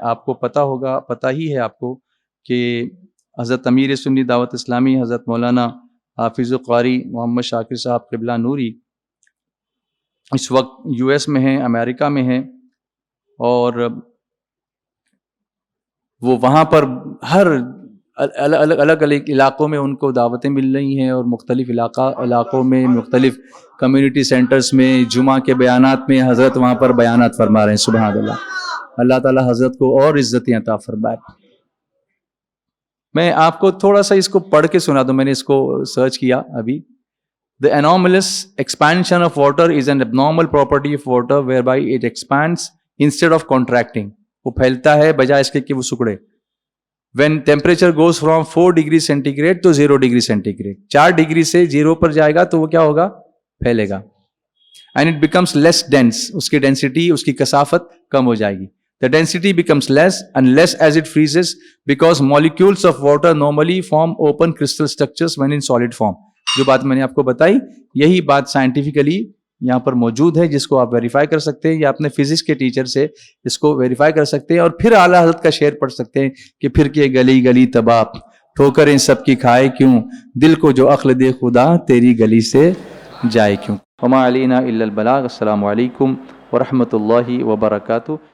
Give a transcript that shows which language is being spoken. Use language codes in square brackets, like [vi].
[ur] آپ کو پتہ ہی ہے آپ کو کہ حضرت امیر سنی دعوت اسلامی حضرت مولانا حافظ القاری محمد شاکر صاحب قبلہ نوری اس وقت یو ایس میں ہیں، امریکہ میں ہیں، اور وہ وہاں پر ہر الگ علاقوں میں ان کو دعوتیں مل رہی ہیں، اور مختلف علاقوں میں مختلف کمیونٹی سینٹرز میں جمعہ کے بیانات میں حضرت وہاں پر بیانات فرما رہے ہیں. سبحان اللہ. اللہ تعالی حضرت کو اور عزتیں عطا فرمائے. میں آپ کو تھوڑا سا اس کو پڑھ کے سنا دوں، میں نے اس کو سرچ کیا ابھی. [en] The anomalous expansion of water is an abnormal property of water whereby it expands instead of contracting. [ur] وہ پھیلتا ہے بجائے اس کے کہ وہ سکڑے. [en] When temperature goes from 4 degree centigrade [ur] to 0 degree centigrade, 4 degree سے 0 پر جائے گا تو وہ کیا ہوگا؟ پھیلے گا. [en] And it becomes less dense. [ur] اس کی ڈینسٹی، اس کی کثافت کم ہو جائے گی. [en] The density becomes less and less as it freezes because molecules of water normally form open crystal structures when in solid form. [ur] جو بات میں نے آپ کو بتائی، یہی بات سائنٹیفکلی یہاں پر موجود ہے، جس کو آپ ویریفائی کر سکتے ہیں یا اپنے فزکس کے ٹیچر سے اس کو ویریفائی کر سکتے ہیں. اور پھر اعلیٰ حضرت کا شعر پڑھ سکتے ہیں کہ پھر کے گلی گلی تباہ ٹھوکریں سب کی کھائے کیوں، دل کو جو عقل دے خدا تیری گلی سے جائے کیوں. [ar] وما علینا الا البلاغ. [ur] السلام علیکم ورحمۃ اللہ وبرکاتہ.